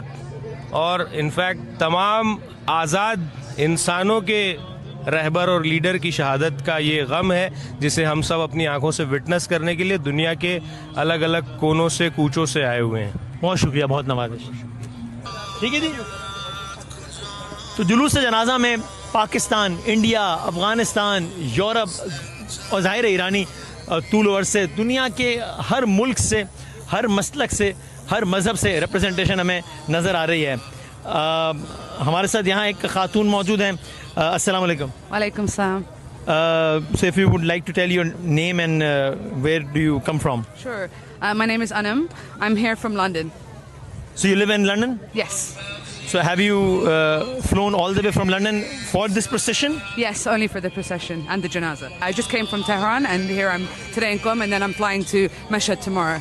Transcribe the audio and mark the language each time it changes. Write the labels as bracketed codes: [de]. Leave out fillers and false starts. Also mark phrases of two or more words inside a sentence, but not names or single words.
[ur] اور [en] in fact [ur] تمام آزاد انسانوں کے رہبر اور لیڈر کی شہادت کا یہ غم ہے جسے ہم سب اپنی آنکھوں سے وٹنس کرنے کے لیے دنیا کے الگ الگ کونوں سے کوچوں سے آئے ہوئے ہیں. بہت شکریہ, بہت نوازش. ٹھیک ہے جی. تو جلوس جنازہ میں پاکستان, انڈیا, افغانستان, یورپ اور ظاہر ایرانی طول و عرض سے دنیا کے ہر ملک سے, ہر مسلک سے, ہر مذہب سے ریپرزنٹیشن ہمیں نظر آ رہی ہے. ہمارے ساتھ یہاں ایک خاتون موجود ہیں. [ar] السلام علیکم. وعلیکم السلام. [en] So if you would like to tell your name and where do you come from? Sure. My name is Anam. I'm here from London. So you live in London? Yes. So have you flown all the way from London for this procession? Yes, only for the procession and the janaza. I just came from Tehran and here I'm today in Qom and then I'm flying to Mashhad tomorrow.